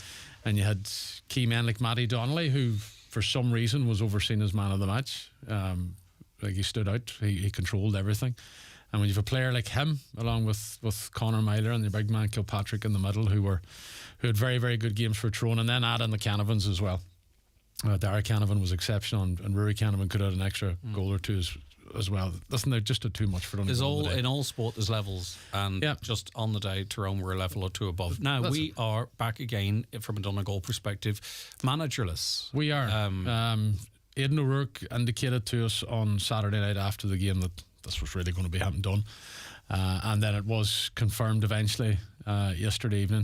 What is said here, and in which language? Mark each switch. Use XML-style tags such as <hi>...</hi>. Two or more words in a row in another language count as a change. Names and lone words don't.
<en>And you had key men like Matty Donnelly, who for some reason was overseen as man of the match. Like he stood out, he controlled everything. And when you have a player like him, along with Conor Myler and the big man Kilpatrick in the middle, who had very, very good games for Tyrone, and then add in the Canavans as well. Dara Canavan was exceptional, and Rory Canavan could add an extra goal or two as well. Listen, they're just too much for Donegal. In all sport, there's levels, and just on the day, Tyrone were a level or two above. Now we are back again from a Donegal perspective, managerless. We are. Aidan O'Rourke indicated to us on Saturday night after the game that this was really going to be having done, and then it was confirmed eventually yesterday evening.</en>